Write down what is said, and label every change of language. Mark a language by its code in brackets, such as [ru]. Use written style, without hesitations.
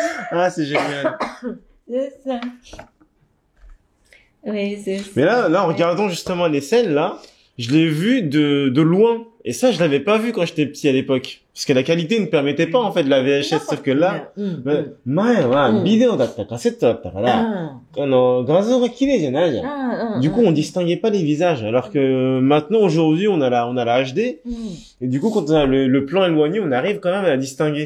[fr] Ah, c'est génial. C'est ça. Oui, c'est ça. Mais là, en regardant justement les scènes, là, je l'ai vu de loin. Et ça, je l'avais pas vu quand j'étais petit à l'époque. Parce que la qualité ne permettait pas, en fait, de la VHS. Sauf que là, [ja] 前はビデオだった、カセットだったから、画像が綺麗じゃないじゃん。 [fr] Du coup, on distinguait pas les visages. Alors que maintenant, aujourd'hui, on a la HD. Et du coup, quand on a le plan éloigné, on arrive quand même à la distinguer.